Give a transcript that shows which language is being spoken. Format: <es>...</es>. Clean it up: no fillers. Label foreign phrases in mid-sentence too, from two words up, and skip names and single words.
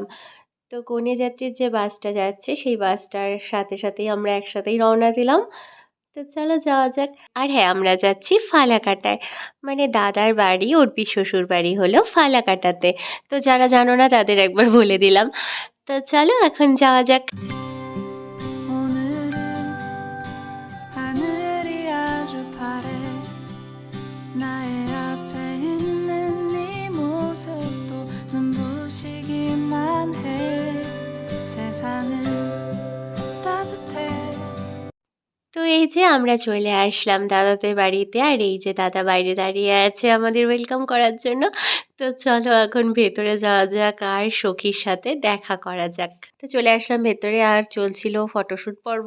<bn>তো কনে যাত্রীর যে বাসটা যাচ্ছে সেই বাসটার সাথে সাথেই আমরা একসাথেই রওনা দিলাম। তো চলো যাওয়া যাক। আর হ্যাঁ, আমরা যাচ্ছি ফালাকাটায়, মানে দাদার বাড়ি, অর্পির শ্বশুর বাড়ি হলো ফালাকাটাতে। তো যারা জানো না তাদের একবার বলে দিলাম। তো চলো এখন যাওয়া যাক।</bn> <ko>오늘은 하늘이 아주 파래 나의 앞에 있는 네 모습도 눈부시기만 해 세상은 따뜻해</ko> <bn>তো এই যে আমরা চলে আসলাম দাদাদের বাড়িতে, আর এই যে দাদা বাইরে দাঁড়িয়ে আছে আমাদের ওয়েলকাম করার জন্য। তো চলো এখন ভেতরে যাওয়া যাক আর সখীর সাথে দেখা করা যাক। তো চলে আসলাম ভেতরে, আর চলছিল ফটোশ্যুট পর্ব।</bn>